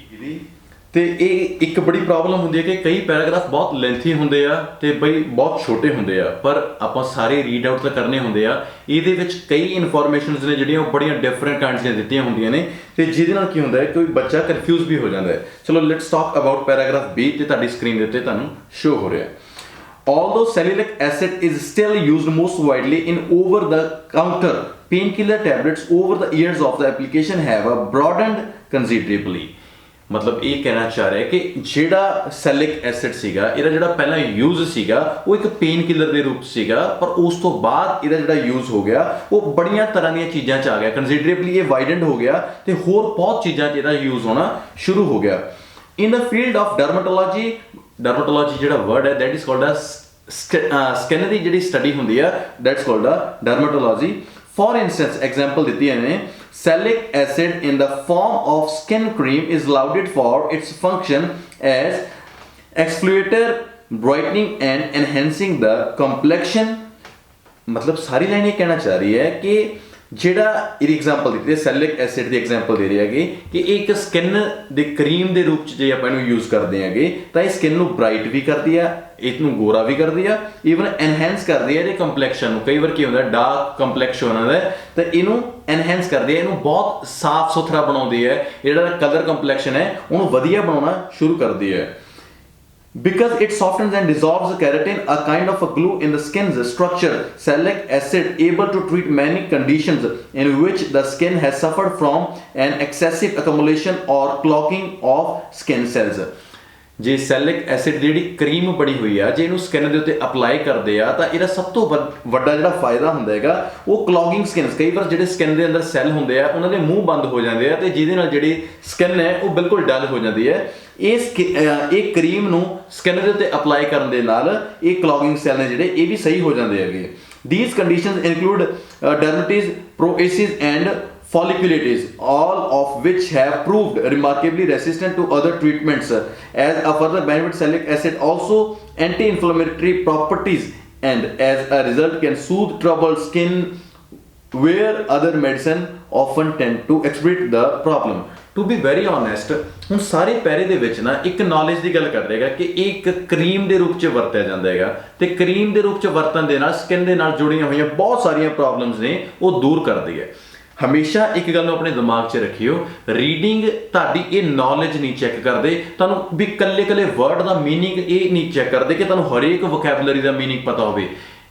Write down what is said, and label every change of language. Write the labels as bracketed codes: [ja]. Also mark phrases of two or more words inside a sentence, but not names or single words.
[pa] ਤੇ ਇਹ ਇੱਕ ਬੜੀ ਪ੍ਰੋਬਲਮ ਹੁੰਦੀ ਹੈ ਕਿ ਕਈ ਪੈਰਾਗ੍ਰਾਫ ਬਹੁਤ ਲੈਂਥੀ ਹੁੰਦੇ ਆ ਤੇ ਬਈ ਬਹੁਤ ਛੋਟੇ ਹੁੰਦੇ ਆ, ਪਰ ਆਪਾਂ ਸਾਰੇ [en] read out [pa] ਤਾਂ ਕਰਨੇ ਹੁੰਦੇ ਆ। ਇਹਦੇ ਵਿੱਚ ਕਈ ਇਨਫੋਰਮੇਸ਼ਨਸ ਨੇ ਜਿਹੜੀਆਂ ਉਹ ਬੜੀਆਂ [en] different kinds [pa] ਦੀਆਂ ਦਿੱਤੀਆਂ ਹੁੰਦੀਆਂ ਨੇ, ਤੇ ਜਿਹਦੇ ਨਾਲ ਕੀ ਹੁੰਦਾ ਹੈ ਕੋਈ ਬੱਚਾ ਕਨਫਿਊਜ਼ ਵੀ ਹੋ ਜਾਂਦਾ ਹੈ। ਚਲੋ [en] let's talk about paragraph B, [pa] ਤੇ ਤੁਹਾਡੀ ਸਕਰੀਨ ਦੇ ਉੱਤੇ ਤੁਹਾਨੂੰ ਸ਼ੋ ਹੋ ਰਿਹਾ। [en] Although salicylic acid is still used most widely in over-the-counter painkiller tablets, over the years of the application have broadened considerably। [pa] ਮਤਲਬ ਇਹ ਕਹਿਣਾ ਚਾਹ ਰਿਹਾ ਕਿ ਜਿਹੜਾ ਸੈਲਿਕ ਐਸਿਡ ਸੀਗਾ, ਇਹਦਾ ਜਿਹੜਾ ਪਹਿਲਾਂ ਯੂਜ਼ ਸੀਗਾ ਉਹ ਇੱਕ [en] pain killer [pa] ਦੇ ਰੂਪ ਸੀਗਾ, ਪਰ ਉਸ ਤੋਂ ਬਾਅਦ ਇਹਦਾ ਜਿਹੜਾ ਯੂਜ਼ ਹੋ ਗਿਆ ਉਹ ਬੜੀਆਂ ਤਰ੍ਹਾਂ ਦੀਆਂ ਚੀਜ਼ਾਂ 'ਚ ਆ ਗਿਆ, ਕੰਸੀਡਰੇਬਲੀ ਇਹ ਵਾਈਡਨਡ ਹੋ ਗਿਆ, ਤੇ ਹੋਰ ਬਹੁਤ ਚੀਜ਼ਾਂ 'ਚ ਇਹਦਾ ਯੂਜ਼ ਹੋਣਾ ਸ਼ੁਰੂ ਹੋ ਗਿਆ। [en] in the field of dermatology [pa] ਜਿਹੜਾ ਵਰਡ ਹੈ [en] that is called a skin [pa] ਦੀ ਜਿਹੜੀ ਸਟੱਡੀ ਹੁੰਦੀ ਆ [en] that's called a dermatology. for instance example [hi] दी है, [en] salicylic acid in the form of skin cream is lauded for its function as exfoliator, brightening and enhancing the complexion। [hi] मतलब सारी लाइन ये कहना चाह रही है कि [pa] ਜਿਹੜਾ ਇਹਦੀ ਐਗਜ਼ਾਮਪਲ ਦਿੱਤੀ ਹੈ ਸੈਲਿਕ ਐਸਿਡ ਦੀ ਐਗਜ਼ਾਮਪਲ ਦੇ ਰਹੀ ਹੈਗੀ ਕਿ ਇਹ ਇੱਕ ਸਕਿਨ ਦੇ ਕਰੀਮ ਦੇ ਰੂਪ 'ਚ ਜੇ ਆਪਾਂ ਇਹਨੂੰ ਯੂਜ਼ ਕਰਦੇ ਹੈਗੇ ਤਾਂ ਇਹ ਸਕਿਨ ਨੂੰ ਬ੍ਰਾਈਟ ਵੀ ਕਰਦੀ ਆ, ਇਹਨੂੰ ਗੋਰਾ ਵੀ ਕਰਦੀ ਆ, [en] even enhance [pa] ਕਰਦੀ ਹੈ ਇਹਦੇ ਕੰਪਲੈਕਸ਼ਨ ਨੂੰ। ਕਈ ਵਾਰ ਕੀ ਹੁੰਦਾ [en] dark complexion [pa] ਹੁੰਦਾ ਤਾਂ ਇਹਨੂੰ ਐਨਹੈਂਸ ਕਰਦੀ ਹੈ, ਇਹਨੂੰ ਬਹੁਤ ਸਾਫ਼ ਸੁਥਰਾ ਬਣਾਉਂਦੀ ਹੈ, ਜਿਹੜਾ [en] colour complexion [pa] ਹੈ ਉਹਨੂੰ ਵਧੀਆ ਬਣਾਉਣਾ ਸ਼ੁਰੂ ਕਰਦੀ ਹੈ। [en] Because it softens and dissolves the keratin, a kind of a glue in the skin's structure, salicylic acid able to treat many conditions in which the skin has suffered from an excessive accumulation or clogging of skin cells। [pa] ਜੇ ਸੈਲਿਕ ਐਸਿਡ ਦੀ ਜਿਹੜੀ ਕਰੀਮ ਬਣੀ ਹੋਈ ਆ ਜੇ ਇਹਨੂੰ ਸਕਿਨ ਦੇ ਉੱਤੇ ਅਪਲਾਈ ਕਰਦੇ ਆ ਤਾਂ ਇਹਦਾ ਸਭ ਤੋਂ ਵੱਡਾ ਜਿਹੜਾ ਫਾਇਦਾ ਹੁੰਦਾ ਹੈਗਾ ਉਹ [en] clogging skins. [pa] ਕਈ ਵਾਰ ਜਿਹੜੇ ਸਕਿਨ ਦੇ ਅੰਦਰ ਸੈੱਲ ਹੁੰਦੇ ਆ ਉਹਨਾਂ ਦੇ ਮੂੰਹ ਬੰਦ ਹੋ ਜਾਂਦੇ ਆ ਤੇ ਜਿਹਦੇ ਨਾਲ ਜਿਹੜੀ ਸਕਿਨ ਹੈ ਉਹ ਬਿਲਕੁਲ ਡਲ ਹੋ ਜਾਂਦੀ ਹੈ। ਇਹ ਕਰੀਮ ਨੂੰ ਸਕਿਨ ਦੇ ਉੱਤੇ ਅਪਲਾਈ ਕਰਨ ਦੇ ਨਾਲ ਇਹ [en] clogging cell [pa] ਨੇ ਜਿਹੜੇ ਇਹ ਵੀ ਸਹੀ ਹੋ ਜਾਂਦੇ ਹੈਗੇ। [en] These conditions include dermatitis, psoriasis and folliculitis, all of which have proved remarkably resistant to other treatments। As a further benefit, salicylic acid also anti-inflammatory properties and as a result can soothe troubled skin where other medicine often tend to exacerbate the problem। To be very honest, [pa] ਹੁਣ ਸਾਰੇ ਪੈਰੇ ਦੇ ਵਿੱਚ ਨਾ ਇੱਕ ਨੌਲੇਜ ਦੀ ਗੱਲ ਕਰ ਰਹੇਗਾ ਕਿ ਇਹ ਇੱਕ ਕਰੀਮ ਦੇ ਰੂਪ 'ਚ ਵਰਤਿਆ ਜਾਂਦਾ ਹੈਗਾ ਤੇ ਕਰੀਮ ਦੇ ਰੂਪ 'ਚ ਵਰਤਣ ਦੇ ਨਾਲ ਸਕਿਨ ਦੇ ਨਾਲ ਜੁੜੀਆਂ ਹੋਈਆਂ ਬਹੁਤ ਸਾਰੀਆਂ ਪ੍ਰੋਬਲਮਸ ਨੇ ਉਹ ਦੂਰ ਕਰਦੀ ਹੈ। ਹਮੇਸ਼ਾ ਇੱਕ ਗੱਲ ਨੂੰ ਆਪਣੇ ਦਿਮਾਗ 'ਚ ਰੱਖਿਓ, ਰੀਡਿੰਗ ਤੁਹਾਡੀ ਇਹ ਨੌਲੇਜ ਨਹੀਂ ਚੈੱਕ ਕਰਦੇ, ਤੁਹਾਨੂੰ ਵੀ ਕੱਲੇ ਵਰਡ ਦਾ ਮੀਨਿੰਗ ਇਹ ਨਹੀਂ ਚੈੱਕ ਕਰਦੇ ਕਿ ਤੁਹਾਨੂੰ ਹਰੇਕ ਵੋਕੈਬਲਰੀ ਦਾ ਮੀਨਿੰਗ ਪਤਾ ਹੋਵੇ।